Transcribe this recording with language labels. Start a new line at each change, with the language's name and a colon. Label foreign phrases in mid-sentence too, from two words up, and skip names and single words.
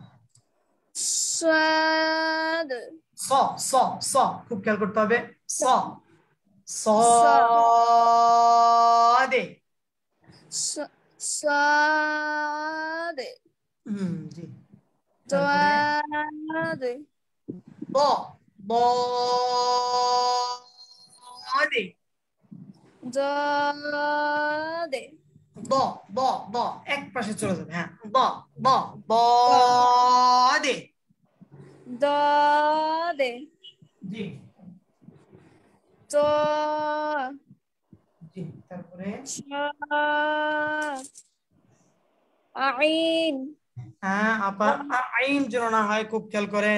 Arabic: সাদ
Bangla: স স স খুব খেয়াল করতে হবে। স দে
Arabic: সাদ
Bangla: জি তারপরে
Arabic: দাদ
Bangla: ব ব দে
Arabic: দাদ
Bangla: ব ব ব এক পাশে চলে যাবে। হ্যাঁ ব ব ব দে
Arabic: দাদ
Bangla: জি
Arabic: দ
Bangla: জি তারপরে
Arabic: আইন
Bangla: হ্যাঁ আপা আইন যেন না হয়, খুব খেয়াল করেন।